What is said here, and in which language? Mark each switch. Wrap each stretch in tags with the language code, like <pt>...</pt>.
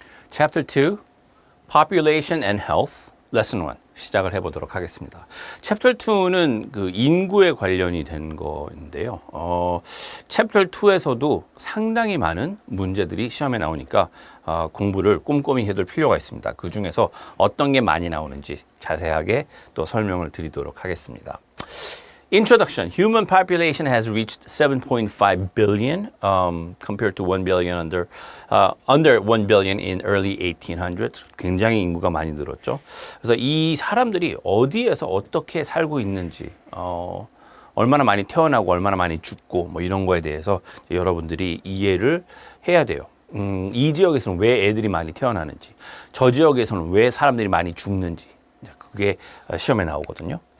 <en>Chapter 2, Population and Health, Lesson 1</en> <ko>시작을 해보도록 하겠습니다. Chapter 2는 그 인구에 관련이 된 거인데요. Chapter 2에서도 상당히 많은 문제들이 시험에 나오니까 공부를 꼼꼼히 해둘 필요가 있습니다. 그 중에서 어떤 게 많이 나오는지 자세하게 또 설명을 드리도록 하겠습니다.</ko> <en>Introduction. Human population has reached 7.5 billion compared to 1 billion under 1 billion in early 1800s.</en> <ko>굉장히 인구가 많이 늘었죠. 그래서 이 사람들이 어디에서 어떻게 살고 있는지, 얼마나 많이 태어나고 얼마나 많이 죽고 뭐 이런 거에 대해서 여러분들이 이해를 해야 돼요. 이 지역에서는 왜 애들이 많이 태어나는지, 저 지역에서는 왜 사람들이 많이 죽는지, 그게 시험에 나오거든요.</ko>